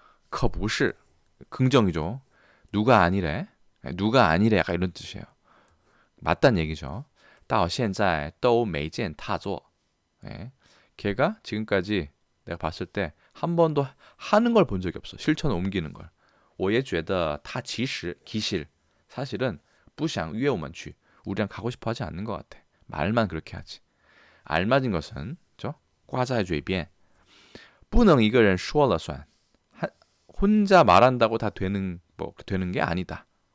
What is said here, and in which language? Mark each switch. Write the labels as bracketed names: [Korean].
[Chinese] 可不是 [Korean] 긍정이죠. 누가 아니래. 누가 아니래 약간 이런 뜻이에요. 맞단 얘기죠. [Chinese] 到现在都没见他做. [Korean] 예. 걔가 지금까지 내가 봤을 때 한 번도 하는 걸 본 적이 없어. 실천 옮기는 걸. [Chinese] 我也觉得他其实 [Korean] 사실은 [Chinese] 不想约我们去. [Korean] 우리랑 가고 싶어 하지 않는 것 같아. 말만 그렇게 하지. 알맞은 것은 저 꽈자의 嘴边 [Chinese] 不能一个人说了算. [Korean] 혼자 말한다고 다 되는 게 아니다.